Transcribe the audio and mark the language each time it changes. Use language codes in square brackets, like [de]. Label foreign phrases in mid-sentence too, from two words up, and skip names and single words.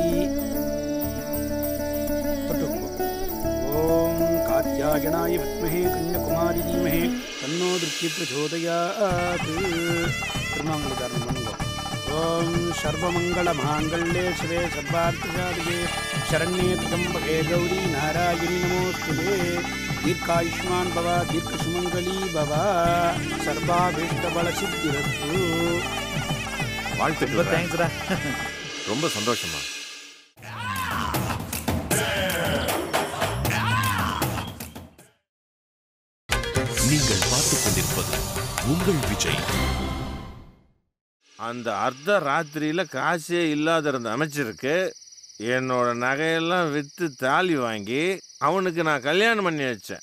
[sa] ओम् कात्यायनाय विद्महे कन्याकुमारि धीमहि तन्नो दुर्गि प्रचोदयात्. [ta] திருமாங்கல்யதாரணம் பண்ணுங்க. [sa] ॐ सर्वमङ्गल माङ्गल्ये शिवे सर्वार्थसाधिके शरण्ये त्र्यंबके गौरी नारायणी नमोस्तुते. दीर्घायुष्मान भव दीर्घसुमंगली भव सर्वाभीष्टबलसिद्धिरस्तु. [ta] வாழ்த்துக்கள். தேங்க்ஸ்டா. ரொம்ப சந்தோஷமா. நீங்கள் பார்த்துக் கொண்டிருப்பது உங்கள் விஜய். அந்த அர்த்த ராத்திரியில காசே இல்லாத இருந்த அமைச்சருக்கு என்னோட நகையெல்லாம் விற்று தாலி வாங்கி அவனுக்கு நான் கல்யாணம் பண்ணி வச்சேன்.